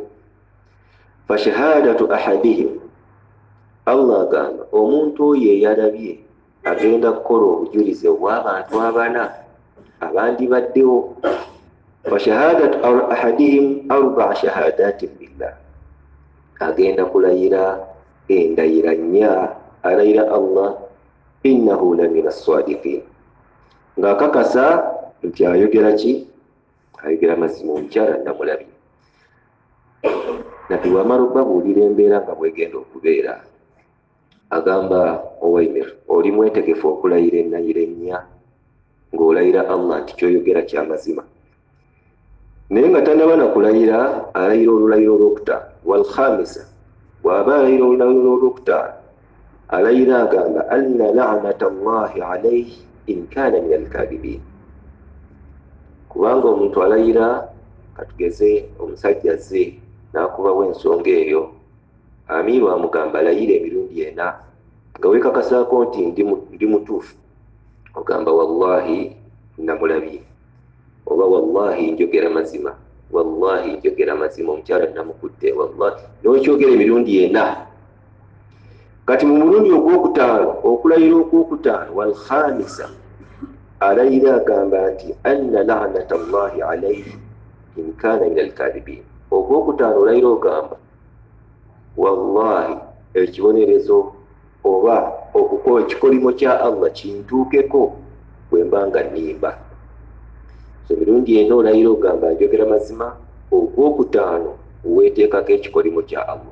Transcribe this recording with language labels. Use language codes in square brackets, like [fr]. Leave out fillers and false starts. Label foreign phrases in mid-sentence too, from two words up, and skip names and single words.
[ar] فشهادة أحدهم, [lg] Allah agamba omuntu oyo eyalabye agenda kukola obujulizi obw'abantu abana abandi baddewo. [ar] فشهادة أحدهم 4 شهادات بالله, [lg] agenda kulayira endayira 4, alayira Allah [ar] إنه لمن الصادقين, [lg] ng'akakasa nti ayogera ki? Ayogera mazima, omukyala namulabye. Nabbi wamala okubabuulira embeera nga bwegenda okubeera, agamba Uwaymir, oli mwetegefu okulayira endayira 4 ng'olayira Allah nti kyoyogera kya mazima? naye nga tanaba kulayira alayira olulayiro olwokutaano. Walkhamisa, bw'aba alayira olulayiro olwokutaano alayira agamba [ar] أن لعنة الله عليه إن كان من الكاذبين. [lg] Kubanga omuntu alayira, katugeze omusajja azze n'akubawo ensonga eyo, amiiru amugamba alayira emirundi 4 nga weekakasaako nti ndi mutuufu, ogamba wallahi namulabye, oba wallahi njogera mazima, wallahi njogera mazima, omukyala namukutte, wallahi n'okyogera emirundi 4. Kati mu mulundi ogwokutaano, okulayira okwokutaano, walkhamisa alayira agamba nti [ar] أن لعنة الله عليه إن كان من الكاذبين. [lg] Ogwokutaano olayira ogamba wallahi ekibonerezo oba okukola ekikolimo kya Allah kintuukeko bwe mbanga nnimba. So mirundi 4 olayira ogamba njogera mazima, ogwokutaano weeteekako ekikolimo kya Allah.